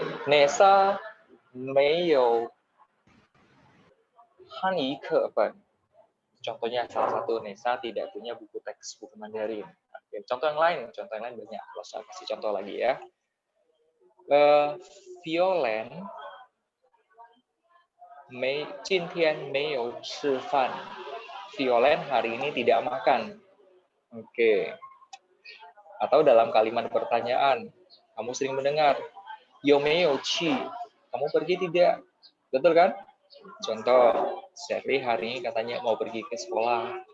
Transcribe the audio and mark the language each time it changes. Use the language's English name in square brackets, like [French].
[Chinese] Nesa 没有 汉语课本. [Indonesian] Contohnya salah satu Nesa tidak punya buku teks buku Mandarin. Oke, contoh yang lain banyak. Saya kasih contoh lagi ya. [Chinese] Violen 今天没有吃饭. [Indonesian] Violen hari ini tidak makan. Oke. Atau dalam kalimat pertanyaan, kamu sering mendengar [Chinese] 有没有去? [Indonesian] Kamu pergi tidak? Betul kan? Contoh, Sherly hari ini katanya mau pergi ke sekolah.